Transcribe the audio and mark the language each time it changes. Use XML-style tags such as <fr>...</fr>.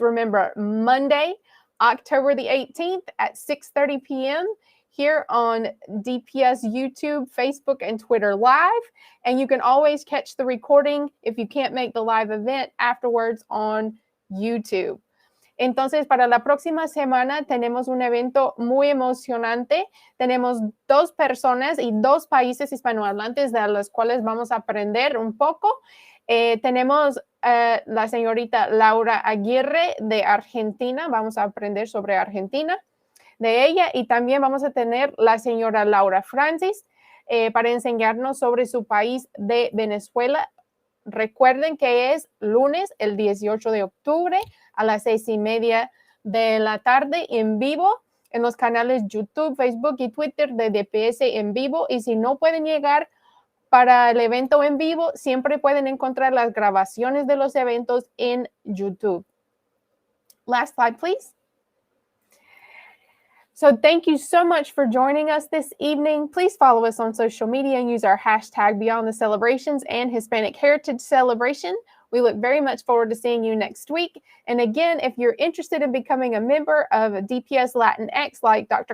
<en>Remember, Monday, October the 18th at 6:30 p.m., here on DPS YouTube, Facebook, and Twitter Live. And you can always catch the recording if you can't make the live event afterwards on YouTube.</en> <es>Entonces, para la próxima semana tenemos un evento muy emocionante. Tenemos dos personas y dos países hispanohablantes de los cuales vamos a aprender un poco. Tenemos la señorita Laura Aguirre de Argentina. Vamos a aprender sobre Argentina de ella, y también vamos a tener la señora Laura Francis para enseñarnos sobre su país de Venezuela. Recuerden que es lunes, el 18 de octubre, a las 6:30 de la tarde, en vivo, en los canales YouTube, Facebook y Twitter de DPS en vivo. Y si no pueden llegar para el evento en vivo, siempre pueden encontrar las grabaciones de los eventos en YouTube.</es> <en>Last slide, please. So thank you so much for joining us this evening. Please follow us on social media and use our hashtag Beyond the Celebrations and Hispanic Heritage Celebration. We look very much forward to seeing you next week. And again, if you're interested in becoming a member of DPS Latinx, like Dr.</en>